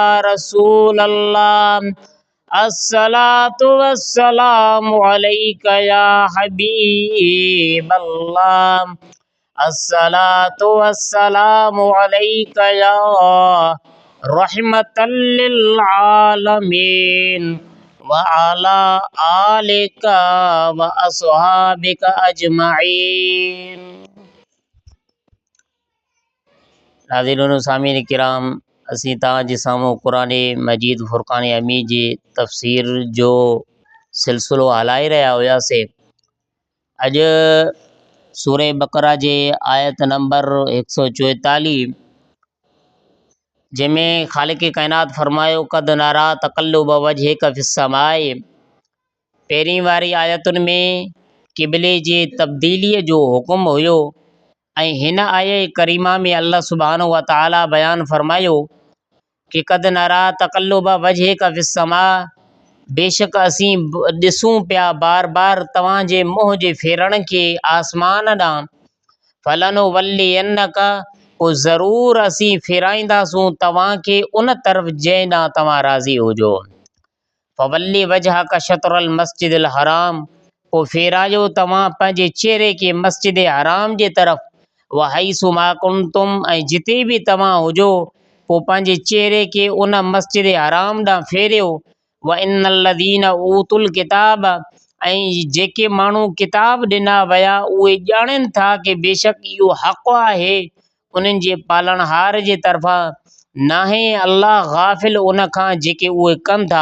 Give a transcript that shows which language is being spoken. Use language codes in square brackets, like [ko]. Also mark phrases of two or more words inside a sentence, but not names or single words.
[ar] رسول الله الصلاة والسلام عليك يا حبيب الله الصلاة والسلام عليك يا رحمة للعالمين وعلى آلك وأصحابك أجمعين [sd] नाज़रीन सामीन किराम असी तव्हांजे साम्हूं क़ुरान मजीद फ़ुरक़ान हमीद जी तफ़सीर जो सिलसिलो हलाए रहिया हुआसीं। अॼु सूरह बक़रा जे आयत नंबर 144 जंहिंमें ख़ालिक़ काइनात फरमायो [ar] قد نرى تقلب وجهك في السماء. [sd] पहिरीं वारी आयतुनि में क़िबले जे तब्दीलीअ जो हुकुम हुयो ऐं हिन आये करीमा में अल्लाह [ar] سبحانه وتعالى [sd] बयान फरमायो कि [ar] قد نرى تقلب وجهك في السماء, [sd] बेशक असीं ॾिसूं पिया बार बार तव्हांजे मुंहं जे फेरण खे आसमान ॾांहुं। फलनुवल्लियन्नक, पोइ ज़रूरु असीं फेराईंदासूं तव्हांखे उन तरफ़ जंहिं ॾांहुं तव्हां राज़ी हुजो। [ar] فول وجهك شطر المسجد الحرام, [sd] पोइ फेरायो तव्हां पंहिंजे चेहरे खे मस्जिद हराम जे तरफ़। [ar] وحيث ما كنتم, [sd] ऐं जिते बि तव्हां हुजो पोइ पंहिंजे चेहरे खे उन मस्जिद हराम ॾांहुं फेरियो। [ar] وإن الذين أوتوا الكتاب, [sd] ऐं जेके माण्हू किताब ॾिना विया उहे ॼाणनि था कि बेशक इहो हक़ आहे उन्हनि जे पालणहार जे तरफ़ां, नाहे अल्लाह गाफ़िल उन खां जेके उहे कनि था।